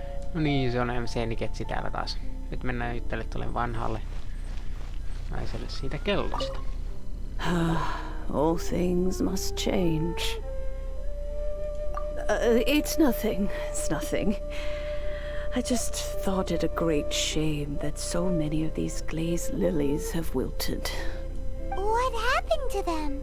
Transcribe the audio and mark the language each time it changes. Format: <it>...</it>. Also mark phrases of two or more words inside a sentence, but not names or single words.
<fi>No niin, se on MC-niketsi täällä taas. Nyt mennään juttelemaan tuolle vanhalle naiselle siitä kellosta.</fi> <en>All things must change. It's nothing. It's nothing. I just thought it a great shame that so many of these glazed lilies have wilted. What happened to them?</en>